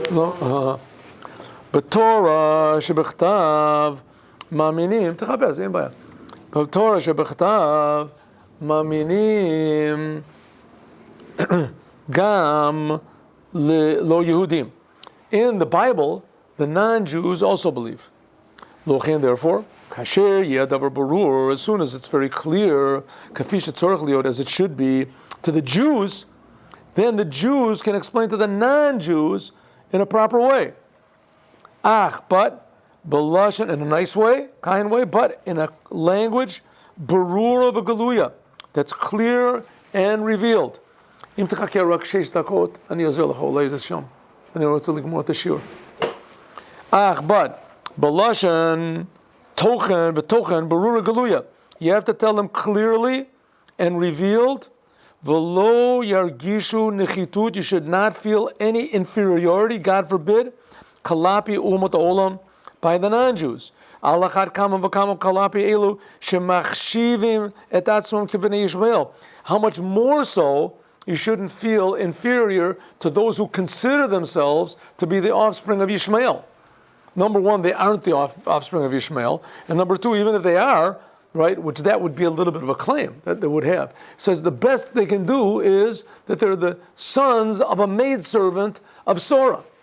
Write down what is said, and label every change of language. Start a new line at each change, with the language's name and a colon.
Hebrew: לא? בתורה שבכתב מאמינים, תחפש, אין בעיה. בתורה שבכתב מאמינים גם lo Yehudim.
English: In the Bible, the non-Jews also believe. Lochen, therefore, kasher yadavar barur, as soon as it's very clear, kafish tzorach liot, as it should be, to the Jews, then the Jews can explain to the non-Jews in a proper way. But belashon, in a nice way, kind way, but in a language barur of a galuya, that's clear and revealed.
Hebrew: אם תחכה רק 6 דקות, אני עוזר לך, אולי זה שם. אני רוצה לגמור את השיעור. but, בלשון, תוכן ותוכן, ברור גלויה.
English: You have to tell them clearly and revealed, ולא ירגישו נחיתות, you should not feel any inferiority, God forbid, כלפי אומות העולם, by the non-Jews.
Hebrew: על אחת כמה וכמה כלפי אלו, שמחשיבים את עצמם כבני ישמעאל.
English: How much more so, you shouldn't feel inferior to those who consider themselves to be the offspring of Ishmael. Number one, they aren't the offspring of Ishmael. And number two, even if they are, right, which that would be a little bit of a claim that they would have. It says the best they can do is that they're the sons of a maidservant of Sora.